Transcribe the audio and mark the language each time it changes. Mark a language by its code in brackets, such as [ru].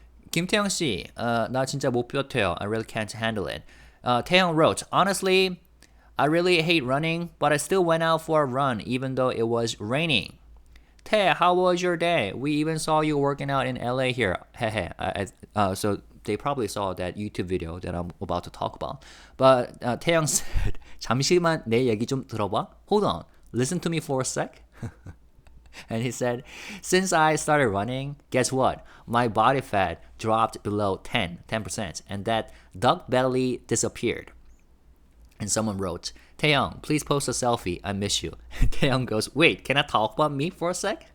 [ko] 김태형 씨, 나 진짜 못 버텨요. [en] I really can't handle it. Taehyung wrote, honestly, I really hate running, but I still went out for a run even though it was raining. Tae, how was your day? We even saw you working out in LA here. So they probably saw that YouTube video that I'm about to talk about. But Taehyung said, [ko] 잠시만 내 얘기 좀 들어봐. [en] Hold on, listen to me for a sec. And he said, since I started running, guess what? My body fat dropped below 10%, and that duck belly disappeared. And someone wrote, Taehyung, please post a selfie. I miss you. Taehyung goes, wait, can I talk about me for a sec?